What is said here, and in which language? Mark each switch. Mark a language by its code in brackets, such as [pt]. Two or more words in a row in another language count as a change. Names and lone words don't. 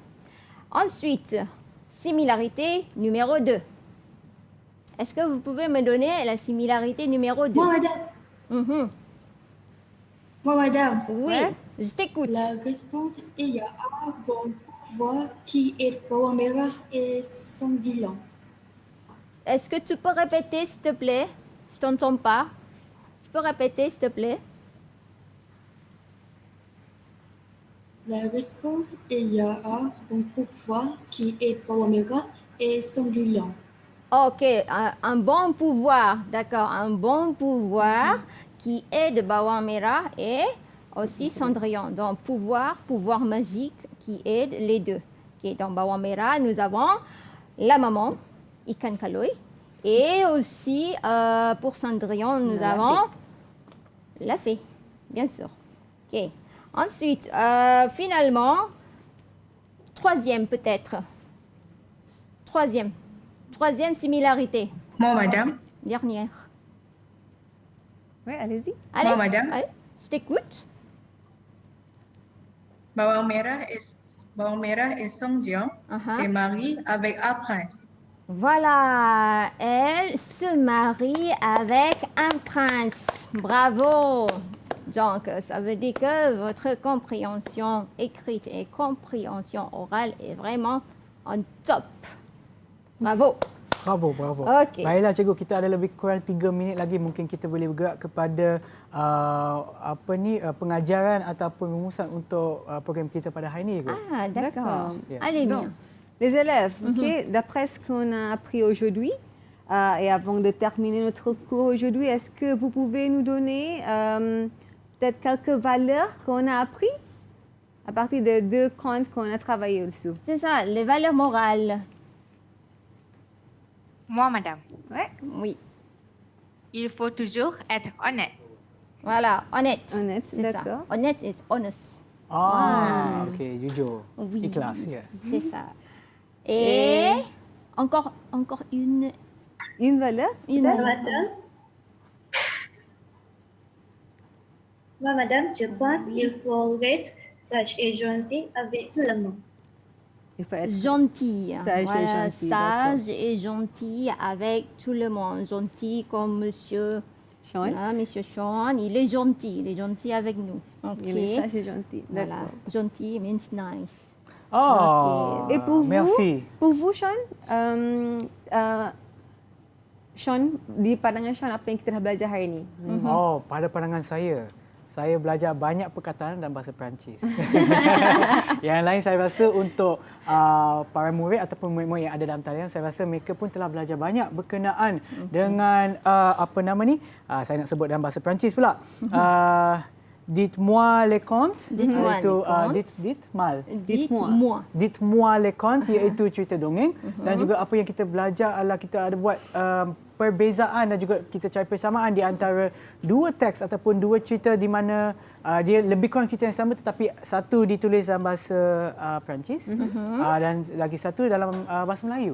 [fr] Ensuite, similarité numéro 2. Est-ce que vous pouvez me donner la similarité numéro 2? Moi, madame. Moi, madame. Oui, je t'écoute. La réponse est il y a un bon pouvoir qui est bawang merah et sangguilang. Est-ce que tu peux répéter, s'il te plaît? Je t'entends pas. Tu peux répéter, s'il te plaît? La réponse est il y a un bon pouvoir qui est bawang merah et sangguilang. Ok, un bon pouvoir, d'accord, un bon pouvoir qui est de bawang merah et aussi cendrillon. Donc pouvoir magique qui aide les deux. Okay, dans bawang merah, nous avons la maman, [ms] ikan kaloi, [fr] et aussi pour cendrillon, nous avons la fée, bien sûr. Ok. Ensuite, finalement, troisième peut-être. Troisième similarité. Moi, madame. Dernière. Oui, allez-y. Allez, Moi, madame. allez, je t'écoute. Bawang merah et Songjiang se marient avec un prince. Voilà, elle se marie avec un prince. Bravo. Donc, ça veut dire que votre compréhension écrite et compréhension orale est vraiment en top. Bravo. Bravo. Okey. [ms] Baiklah cikgu, kita ada lebih kurang 3 minit lagi, mungkin kita boleh bergerak kepada pengajaran ataupun rumusan untuk program kita pada hari ini. [fr] Ah, d'accord. Yeah. Allez Donc, bien. les élèves, d'après ce qu'on a appris aujourd'hui, et avant de terminer notre cours aujourd'hui, est-ce que vous pouvez nous donner peut-être quelques valeurs qu'on a apprises à partir des 2 contes qu'on a travaillé dessus? C'est ça, les valeurs morales. Moi, madame. Ouais. Oui. Il faut toujours être honnête. Voilà, honnête. Honnête, C'est ça. d'accord. [en] Honnête is honest. [ms] Okey, jujur. [fr] Oui. [ms] Ikhlas, ya. [fr] C'est ça. Et encore une valeur? Moi, madame, je pense qu'il faut être sage et gentil avec tout le monde. Il faut être gentil. Sage et Voilà, gentil, sage et gentil avec tout le monde. Gentil comme monsieur Sean. Voilà, monsieur Sean, il est gentil avec nous. Ok. Il est sage et gentil. Voilà, D'accord. [en] gentil means nice. [fr] Oh, Et pour merci. vous, Sean, Sean, [ms] di pandangan Sean, apa yang kita dah belajar hari ini? Oh, pada pandangan saya belajar banyak perkataan dalam bahasa Perancis. Yang lain saya rasa untuk para murid ataupun murid-murid yang ada dalam talian, saya rasa mereka pun telah belajar banyak berkenaan dengan saya nak sebut dalam bahasa Perancis pula. [fr] Dites-moi les contes. Dites-moi les contes [ms] iaitu cerita dongeng dan juga apa yang kita belajar adalah kita ada buat perbezaan dan juga kita cari persamaan di antara dua teks ataupun dua cerita di mana dia lebih kurang cerita yang sama tetapi satu ditulis dalam bahasa Perancis dan lagi satu dalam bahasa Melayu.